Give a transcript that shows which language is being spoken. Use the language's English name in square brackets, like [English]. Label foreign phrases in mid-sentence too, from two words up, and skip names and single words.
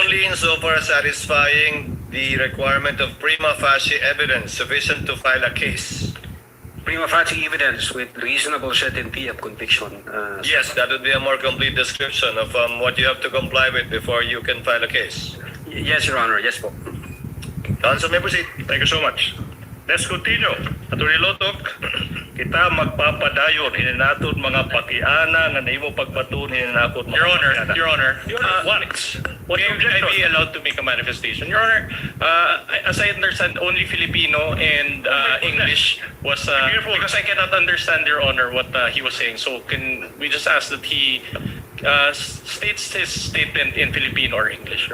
[English] Only insofar as satisfying the requirement of prima facie evidence sufficient to file a case. Prima facie evidence with reasonable certainty of conviction. Yes, that would be a more complete description of what you have to comply with before you can file a case. Yes, Your Honor. Yes po. Counsel may proceed. Thank you so much. Let's continue. [Waray] Attorney Lotok, kita magpapadayon hininaton mga pakiana nga nahimo pagbatun hininaton mga pakiana. [English] Your Honor, What may objection? I be allowed to make a manifestation? Your Honor, as I understand, only Filipino and English was, Careful. because I cannot understand, Your Honor, what he was saying. So can we just ask that he states his statement in Filipino or English?